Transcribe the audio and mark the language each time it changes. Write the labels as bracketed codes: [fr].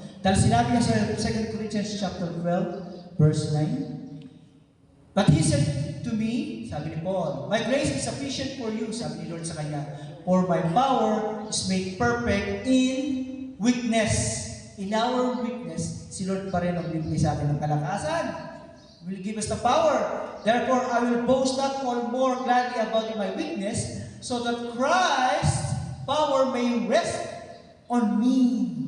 [en] Dahil sinabi niya sa 2 Corinthians chapter 12, verse 9, "But he said to me," [tl] sabi ni Paul, [en] "My grace is sufficient for you," [tl] sabi ni Lord sa kanya, [en] "for my power is made perfect in weakness." In our weakness, [tl] si Lord pa rin ang bibigay sa atin ng kalakasan. [en] Will give us the power. Therefore, I will boast not all more gladly about my weakness, so that Christ's power may rest on me.